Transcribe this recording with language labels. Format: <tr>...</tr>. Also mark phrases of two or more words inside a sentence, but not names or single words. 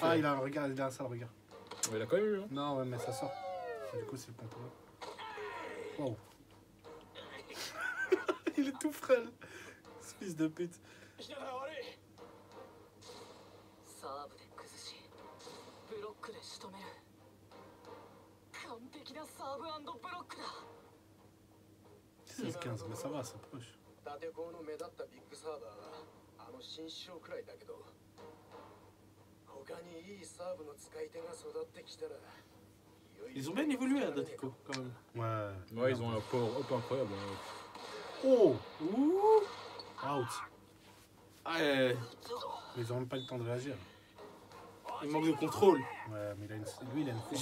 <fr>Ah, il a un regard, il a un sale regard. Mais il a quand même eu hein. Non, ouais, mais ça sort. Du coup, c'est le contrôle. Wow. Il est tout frêle. Ce fils de pute.</fr> <ja>サーブで崩しブロックで仕留める。完璧なサーブ&ブロックだ。</ja> <fr>16-15, mais ça va, c'est proche.</fr> <ja>立て子の目立ったビッグサーバーはあの新章くらいだけど、他にいいサーブの使い手が育ってきたら。</ja> <fr>Ils ont bien évolué à Datico quand même. Ouais. Ouais ils ont un power-up incroyable. Hein. Oh! Ouh! Out. Ah, Mais ils ont même pas le temps de réagir. il manque de contrôle. Ouais, mais il a une... lui, il a une force.</fr>